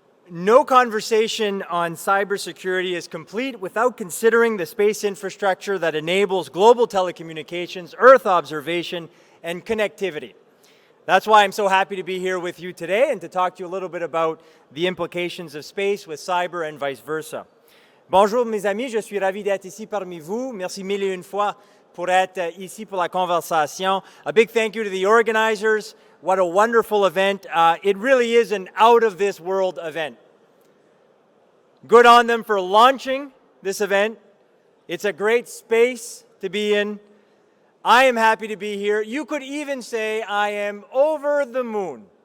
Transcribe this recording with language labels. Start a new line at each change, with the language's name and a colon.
English: No conversation on cybersecurity is complete without considering the space infrastructure that enables global telecommunications, Earth observation, and connectivity. That's why I'm so happy to be here with you today and to talk to you a little bit about the implications of space with cyber and vice versa.
French: Bonjour mes amis, je suis ravi d'être ici parmi vous. Merci mille et une fois pour être ici pour la conversation.
English: A big thank you to the organizers. What a wonderful event. It really is an out-of-this-world event. Good on them for launching this event. It's a great space to be in. I am happy to be here. You could even say I am over the moon.